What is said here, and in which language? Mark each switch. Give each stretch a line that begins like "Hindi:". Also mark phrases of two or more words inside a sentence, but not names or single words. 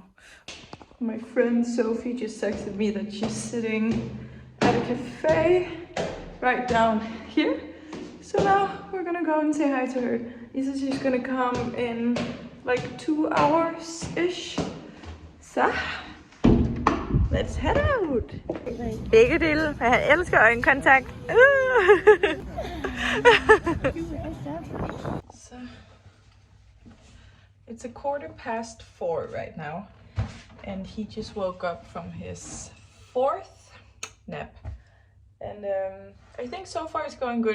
English: My friend Sophie just texted me that she's sitting at a cafe right down here. So now we're gonna go and say hi to her. He says she's gonna come in like 2 hours-ish. Så let's head out.
Danish: Begge dele. Jeg elsker øjenkontakt.
English: So it's 4:15 right now, and he just woke up from his 4th nap, and I think so far it's going good.